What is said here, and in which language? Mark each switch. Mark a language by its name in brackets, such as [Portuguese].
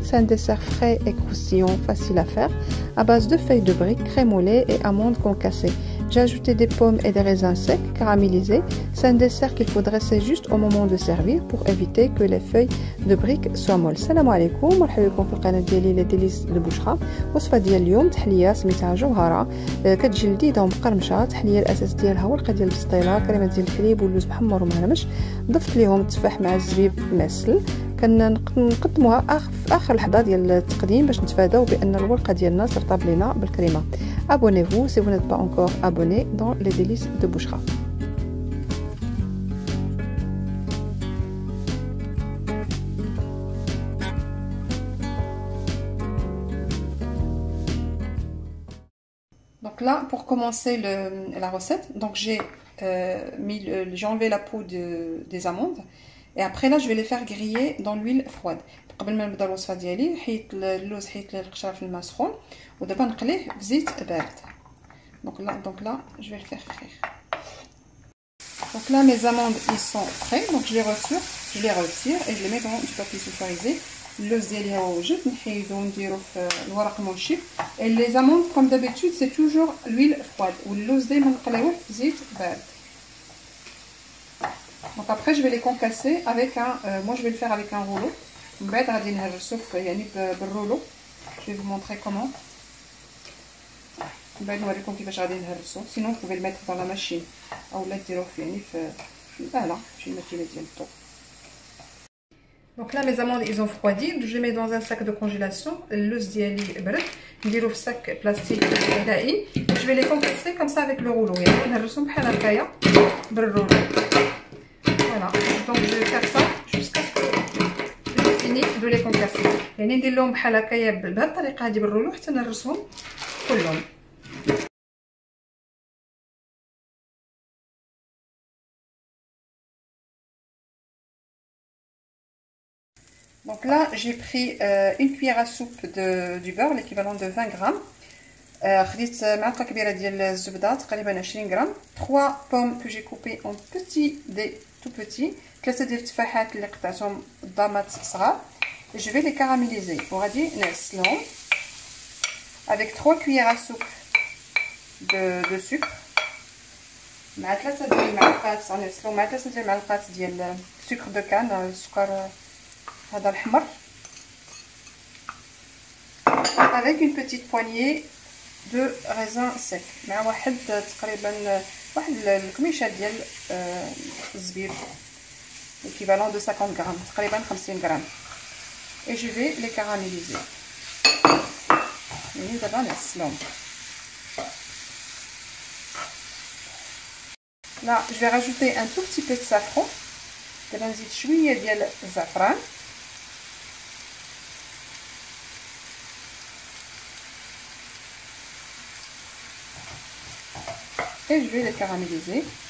[French] C'est un dessert frais et croustillant, facile à faire, à base de feuilles de briques, crème au lait et amandes concassées. J'ai ajouté des pommes et des raisins secs caramélisés. C'est un dessert qu'il faut dresser juste au moment de servir pour éviter que les feuilles de briques soient molles. [Arabic] Salam alaikum, مرحبا بكم في القناة ديالي Les Délices de Bouchra. وصفة ديال اليوم تحلية سميتها جوهرة كتجي لذيذة ومقرمشة. التحلية الأساس ديالها هو القدية البسطيلة، كريمة ديال الحليب واللوز محمر ومهرمش. ضفت ليهم التفاح مع الزبيب معسل. كنقدموها في اخر لحظه ديال التقديم باش نتفاداو بان الورقه ديالنا ترطب لينا بالكريمه. [French] Abonnez-vous si vous n'êtes pas encore abonné dans les délices de Bouchra. Donc là, pour commencer la recette, donc j'ai enlevé la peau des amandes. Et après là, je vais les faire griller dans l'huile froide. [Arabic] قبل ما نبدا الوصفه ديالي حيت اللوز حيت القشره في الماء سخون ودابا نقليه في زيت بارد. [French] Donc là, je vais le faire frire. Donc là, mes amandes ils sont prêts, donc je les retire et je les mets dans du papier sulfurisé. [Arabic] اللوز ديالي ها هو وجد نحيدو ونديرو في الورق منشف. [French] Et les amandes comme d'habitude, c'est toujours l'huile froide [Arabic] واللوز دايما نقليوه في زيت بارد. [French] Donc après je vais les concasser avec moi je vais le faire avec un rouleau. [Arabic] بعد غادي نهرسو يعني بالرولو. [French] Je vais vous montrer comment. [Arabic] بعد نوريكم كيفاش غادي نهرسو. [French] Sinon vous pouvez le mettre dans la machine [Arabic] او لا ديروه يعني في الآلة شي ماكينة ديال الضو. [French] Donc là mes amandes ils ont refroidi, je les mets dans un sac de congélation. [Arabic] اللوز ديالي برد نديرو في sac plastique غذائي. [French] Je vais les concasser comme ça avec le rouleau [Arabic] يعني نهرسهم بحال هكايا بالرولو. [French] Voilà, donc je vais faire ça jusqu'à ce que je finis de les concasser. [Arabic] يعني ندير لهم بحال هكايا بهذه الطريقه هذه بالرولو حتى نرسهم كلهم. [French] Donc là, j'ai pris une cuillère à soupe du beurre, l'équivalent de 20 grammes. [Arabic] خديت معلقه كبيره ديال الزبده تقريبا 20 غرام. [French] 3 pommes que j'ai coupées en petits dés tout petits. [Arabic] 3 ديال التفاحات اللي قطعتهم ضامات صغار. [French] Je vais les caraméliser. [Arabic] وغادي نعسلهم [French] avec 3 cuillères à soupe de sucre [Arabic] مع 3 ديال المعلقات غنعسلهم مع 3 ديال المعلقات ديال [French] sucre de canne [Arabic] السكر هذا الحمر [French] avec une petite poignée de raisin sec [Arabic] مع واحد تقريبا واحد الكميشه ديال الزبيب [French] l'équivalent de 50 grammes [Arabic] تقريبا 50 غرام. [French] et je vais les caraméliser [Arabic] يعني دابا نعسلهم. [French] là je vais rajouter un tout petit peu de safran. [Arabic] دابا نزيد شويه ديال الزعفران [French] et je vais les caraméliser.